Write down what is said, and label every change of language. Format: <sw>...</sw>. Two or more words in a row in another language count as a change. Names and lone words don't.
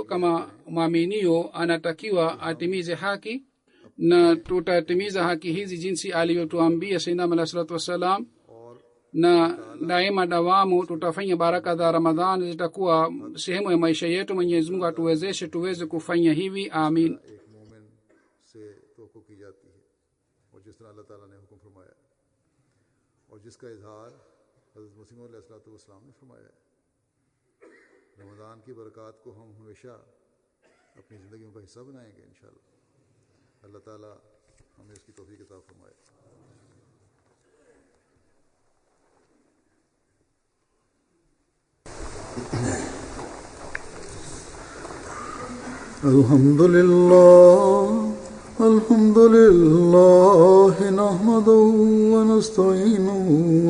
<sw>Kama mwaminio anatakiwa atimize haki, na tutatimiza haki hizi jinsi alivyotuambia Sayyidina</sw> <ar>عليه الصلاة والسلام,</ar> <sw>na daima dawamu tutafanya baraka za Ramadhani zitakuwa sehemu ya maisha yetu. Mwenyezi Mungu atuwezeshe tuweze kufanya hivi, amin.</sw> <ur>اور جس کا اظہار حضرت مسیح</ur> <ar>علیہ الصلاۃ والسلام</ar> <ur>نے فرمایا ہے. رمضان کی برکات کو ہم ہمیشہ اپنی زندگیوں کا حصہ بنائیں گے ان شاء اللہ. اللہ تعالیٰ ہمیں اس کی توفیق عطا فرمائے.</ur> <ar>الحمد لله نحمده ونستعينه و</ar>